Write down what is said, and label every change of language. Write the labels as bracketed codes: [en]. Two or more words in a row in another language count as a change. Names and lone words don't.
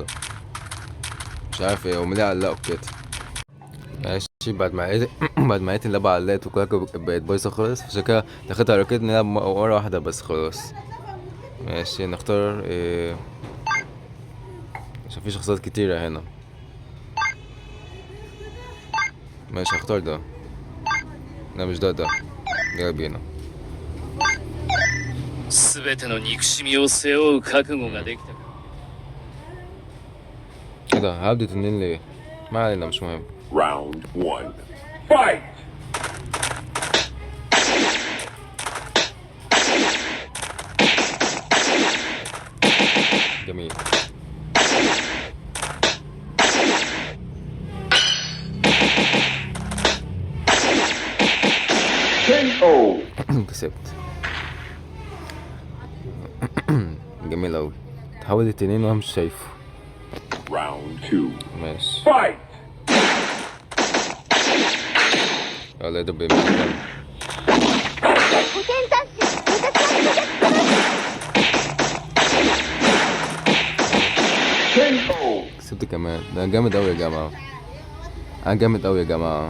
[ar] مش عارف ايه هم ليه علقوا كده. ماشي بعد ما لقيت بعد ما لقيت اللعبة علقت وكل حاجة بقت بايظة خالص، عشان كده دخلت على كده نلعب مرة واحدة بس خلاص. ماشي نختار ايه، عشان في شخصيات كتيرة هنا. ماشي هختار ده. لا مش ده، يلا بينا. [ja] 全ての憎しみを背負う覚悟ができたか。 [ar] ايه ده؟ هبدأ اتنين ليه؟ ما علينا مش مهم. [en] Round one. Fight! [ar] جميل. KO! كسبت. جميل اوي. تحول التنين وانا مش شايفه. [en] Round two. [ar] ماشي Fight! يلا يدب بيمين. KO! كسبت كمان. ده أنا جامد اوي يا جماعة، انا جامد اوي يا جماعة.